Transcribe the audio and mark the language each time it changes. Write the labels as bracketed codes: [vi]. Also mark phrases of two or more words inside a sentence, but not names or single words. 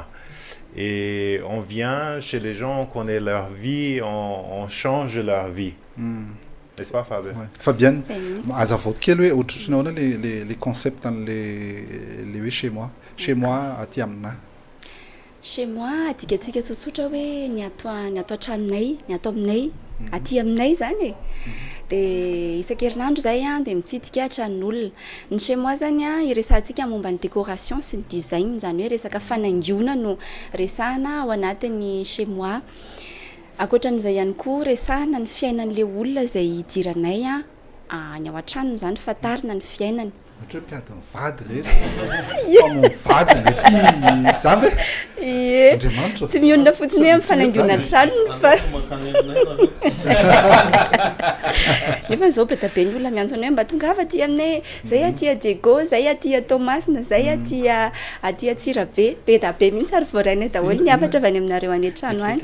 [fr] Et on vient chez les gens, on connaît leur vie, on change leur vie. N'est-ce pas, Fabien? Ouais. Fabienne, quel est les concepts dans les chez moi? Chez moi, à Tiamna. Chez moi, [mg] atikatsika tsotsotra hoe ny ato antranonay, ny ato aminay, aty aminay zany e. Dia isan-kerinandro zay dia mitsidika tranon'olona. Ny [fr] chez moi [mg] zany iresahantsika momba ny décoration sy ny design, zany hoe resaka fanaingoana no resahana ao anatin'ny [fr] chez moi. [mg] Ankoatran'izay ihany koa resahana ny fiainan'ilay olona izay idiranay any ao an-tranony zany fantarina ny fiainany. Ohatra mpiady mivady rehetra. Mivady mety zany Ie. Tsy mionona fotsiny hoe mifanaingona tranony fa nefa zao be da be ny olona miantsona hoe mba tonga ava aty aminay, zay aty Diego, zay aty Thomasina, zay aty Tsirabe, be da be mihitsy ary voarainay daholo ny hafatra avy any aminareo any an-trano any.